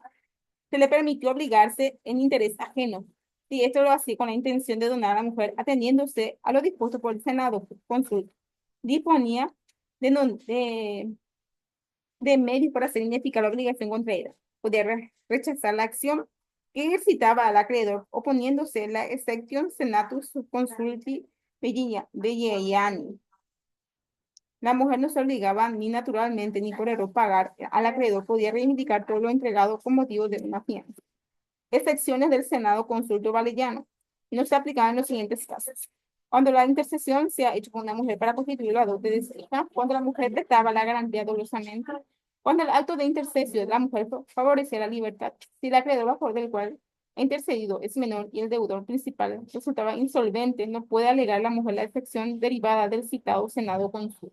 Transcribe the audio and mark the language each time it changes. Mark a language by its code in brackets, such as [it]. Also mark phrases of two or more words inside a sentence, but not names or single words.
[es] Se le permitió obligarse en interés ajeno, si esto lo hacía con la intención de donar a la mujer, ateniéndose a lo dispuesto por el Senado. Consulta. Disponía de medios para hacer ineficaz la obligación contra ella. Podía rechazar la acción que ejercitaba al acreedor, oponiéndose a la excepción [la] senatus consulti velleiani. [es] La mujer no se obligaba ni naturalmente ni por error pagar al acreedor, podía reivindicar todo lo entregado con motivo de una fianza. Excepciones del Senado consulto valeriano. No se aplicaban en los siguientes casos. Cuando la intercesión se ha hecho con una mujer para constituir la dote de su hija, cuando la mujer prestaba la garantía dolosamente, cuando el acto de intercesión de la mujer favorecía la libertad, si el acreedor a favor del cual ha intercedido es menor y el deudor principal resultaba insolvente, no puede alegar la mujer la excepción derivada del citado Senado consulto.